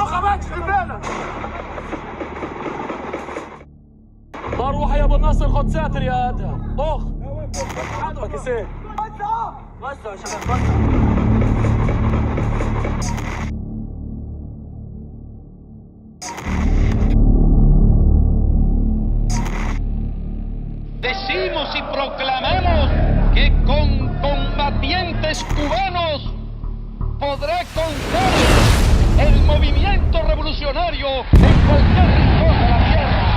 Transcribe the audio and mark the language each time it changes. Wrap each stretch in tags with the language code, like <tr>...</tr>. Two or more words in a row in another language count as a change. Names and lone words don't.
<ar>روح يا ابو النصر خد ساتر يا ادهم اخ حضرك يصير وسعوا يا شباب وسعوا.</ar> <es>Decimos y proclamamos que con combatientes cubanos podrá contar el movimiento revolucionario en cualquier rincón de la tierra.</es>